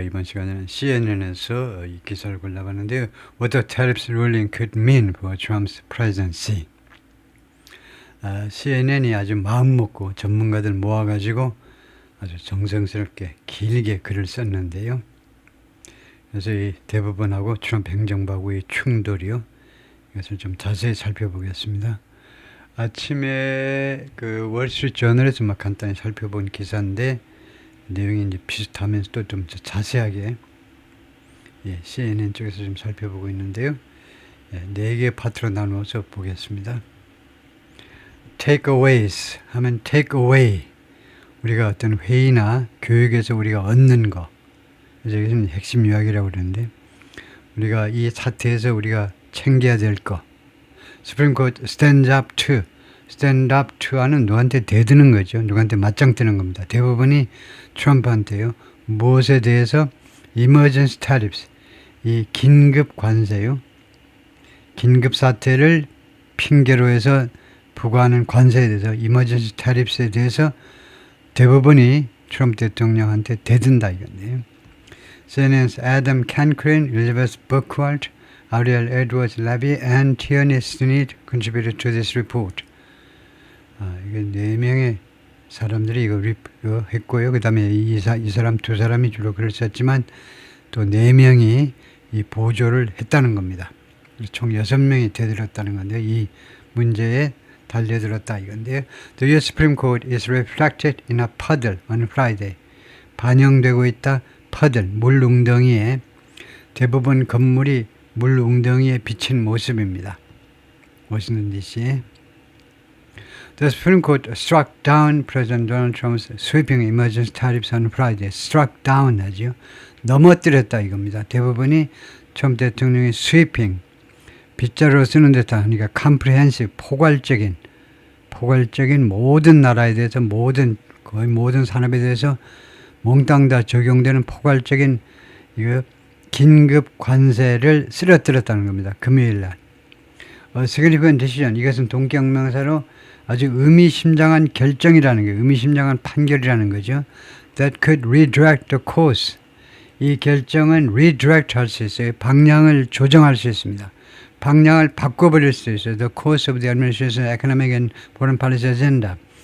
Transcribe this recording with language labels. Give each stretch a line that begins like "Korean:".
Korean: 이번 시간에는 CNN에서 이 기사를 골라봤는데요.
English: What the tariffs ruling could mean for Trump's presidency.
Korean: CNN이 아주 마음먹고 전문가들 모아가지고 아주 정성스럽게 길게 글을 썼는데요. 그래서 이 대법원하고 트럼프 행정부하고의 충돌이요. 이것을 좀 자세히 살펴보겠습니다. 아침에 그 월스트리트 저널에서 막 간단히 살펴본 기사인데 내용이 이제 비슷하면서 또 좀 자세하게 CNN 쪽에서 좀 살펴보고 있는데요. 네 개 파트로 나누어서 보겠습니다. takeaways 하면 take away, 우리가 어떤 회의나 교육에서 우리가 얻는 거, 그래서 이것은 핵심 요약이라고 그러는데 우리가 이 사태에서 우리가 챙겨야 될 거.
English: Supreme Court stand up to
Korean: 하는 누구한테 대드는 거죠. 누구한테 맞짱 뜨는 겁니다. 대법원이 트럼프한테요. 무엇에 대해서 emergency tariffs, 이 긴급 관세요. 긴급 사태를 핑계로 해서 부과하는 관세에 대해서 emergency tariffs에 대해서 대법원이 트럼프 대통령한테 대든다 이건데요.
English: CNN's Adam Cancrin, Elizabeth Burkhardt, Ariel Edwards Levy, and Tierney Sneed contributed to this report.
Korean: 이게 4명의 사람들이 이거 했고요. 그 다음에 이 사람 두 사람이 주로 글을 썼지만 또 4명이 이 보조를 했다는 겁니다. 총 6명이 되들었다는 건데 이 문제에 달려들었다 이건데요.
English: The U.S. Supreme Court is reflected in a puddle on Friday.
Korean: 반영되고 있다. puddle, 물 웅덩이에, 대법원 건물이 물 웅덩이에 비친 모습입니다. 워싱턴 DC에.
English: The Supreme Court struck down President Donald Trump's sweeping emergency tariffs on Friday. struck down
Korean: 하죠. 넘어뜨렸다 이겁니다. 대법원이 트럼프 대통령의 sweeping, 빗자루로 쓰는 듯한, 그러니까 comprehensive, 포괄적인 모든 나라에 대해서 거의 모든 산업에 대해서 몽땅 다 적용되는 포괄적인 이거 긴급 관세를 쓰러뜨렸다는 겁니다. 금요일 날. significant decision, 이것은 동격명사로 아주 의미심장한 결정이라는 게, 의미심장한 판결이라는 거죠.
English: That could redirect the course.
Korean: 이 결정은 redirect 할 수 있어요. 방향을 조정할 수 있습니다. 방향을 바꿔버릴 수 있어요.
English: The course of the administration's economic and foreign policy agenda.